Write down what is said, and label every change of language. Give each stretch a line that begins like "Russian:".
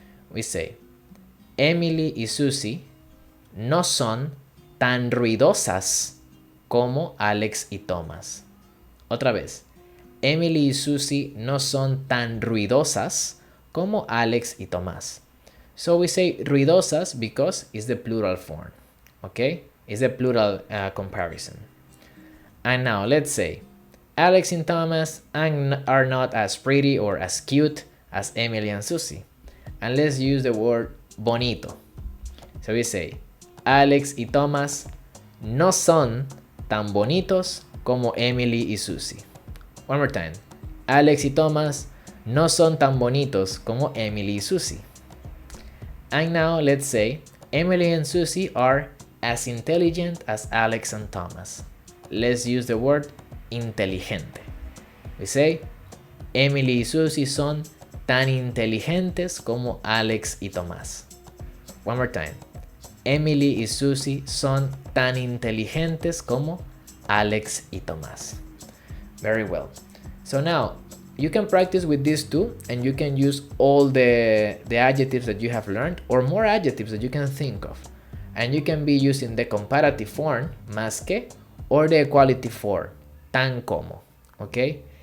English: We say,
Spanish: Emily y Susie no son tan ruidosas como Alex y Thomas. Otra vez, Emily y Susie no son tan ruidosas como Alex y Tomás.
English: So we say ruidosas because it's the plural form, okay? It's the plural comparison. And now let's say Alex and Thomas are not as pretty or as cute as Emily and Susie. And let's use the word bonito. So we say
Spanish: Alex y Thomas no son tan bonitos como Emily y Susie.
English: One more time.
Spanish: Alex y Thomas no son tan bonitos como Emily y Susie.
English: And now let's say Emily and Susie are as intelligent as Alex and Thomas. Let's use the word inteligente. We say
Spanish: Emily y Susie son tan inteligentes como Alex y Tomás.
English: One more time.
Spanish: Emily y Susie son tan inteligentes como Alex y Tomás.
English: Very well. So now you can practice with these two and you can use all the adjectives that you have learned or more adjectives that you can think of. And you can be using the comparative form, más que, or the equality form, tan como. Okay?